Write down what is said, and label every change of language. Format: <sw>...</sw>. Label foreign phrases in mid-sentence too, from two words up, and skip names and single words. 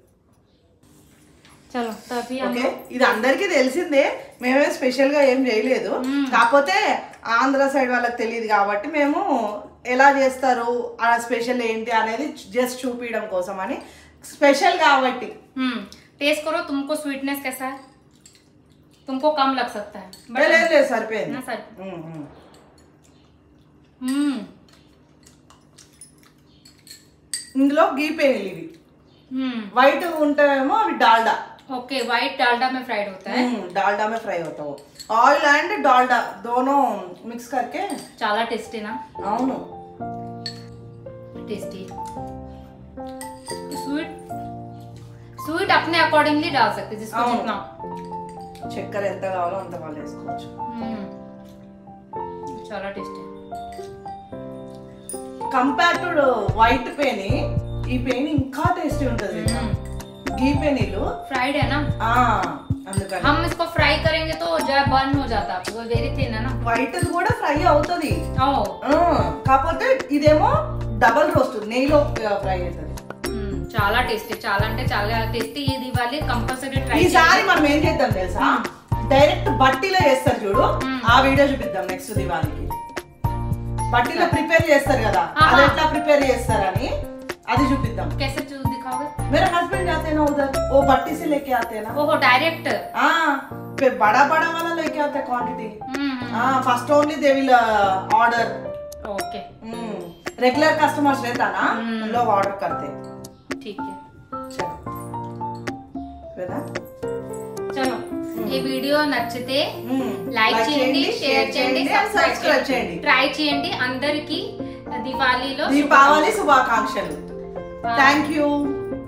<te>చలో ఓకే, ఇది అందరికీ తెలిసిందే, మేమే స్పెషల్గా ఏం చేయలేదు. కాకపోతే ఆంధ్ర సైడ్ వాళ్ళకి తెలియదు కాబట్టి మేము ఎలా చేస్తారు ఆ స్పెషల్ ఏంటి అనేది జస్ట్ చూపించడం కోసం అని. స్పెషల్ కాబట్టి</te> <hi>टेस्ट करो, तुमको स्वीटनेस कैसा है? तुमको कम लग सकता है.</hi> <te>ले సరిపోయింది. ఇందులో గీ పేనీలు ఇవి వైట్ ఉంటాయేమో అవి డాల్డా.</te> <hi>ओके, वाइट डालडा में फ्राइड होता है. डालडा में फ्राई होता है,</hi> <en>oil and</en> <hi>डालडा दोनों मिक्स करके.</hi> <te>చాలా టేస్టీ నా? అవును,</te> <hi>टेस्टी. स्वीट अपने अकॉर्डिंगली डाल सकते, जिसको जितना.</hi> <te>చక్కెర ఎంత కావాలో అంత వాళ్ళు వేసుకోవచ్చు. చాలా టేస్టీ.</te> <en>compare to white</en> <te>పేని ఈ పేని ఇంకా టేస్టీ ఉంటుంది. గీ పేనీలు</te> <hi>फ्राइड है ना,</hi> <te>అందుకని</te> <hi>हम इसको फ्राई करेंगे तो जो बर्न हो जाता है, वो</hi> <en>very thin</en> <hi>है ना.</hi> <te>వైట్ కూడా ఫ్రై అవుతది, కాకపోతే ఇదేమో</te> <en>double roast</en> <te>నెయ్యిలో ఫ్రై అవుతది. చాలా టేస్టీ, చాలా అంటే చాలా టేస్టీ. ఈ దివాళీ</te> <en>compulsory try.</en> <te>ఈసారి మనం ఏం చేద్దాం తెలుసా, డైరెక్ట్ బట్టీలో చేస్తారు చూడు, ఆ వీడియో చూపిద్దాం నెక్స్ట్ దివాళీకి. బట్టీలో ప్రిపేర్ చేస్తారు కదా, అది ఎట్లా ప్రిపేర్ చేస్తారని అది చూపిద్దాం.</te> <hi>कैसे दिखाओगे? मेरा हस्बैंड जाते हैं ना उधर, वो बट्टी से लेके आते हैं ना. ओहो, डायरेक्ट. फिर बड़ा बड़ा वाला लेके आते हैं क्वांटिटी.</hi> <en>first only they will order.</en> <hi>ओके,</hi> <en>regular customers</en> <hi>रहता ना, उन लोग ऑर्डर करते. ठीक है, चलो</hi> <te>ఈ వీడియో నచ్చితే లైక్ చేయండి, షేర్ చేయండి, సబ్స్క్రైబ్ చేయండి. ట్రై చేయండి. అందరికి దీపావళి శుభాకాంక్షలు.</te> <en>thank you.</en>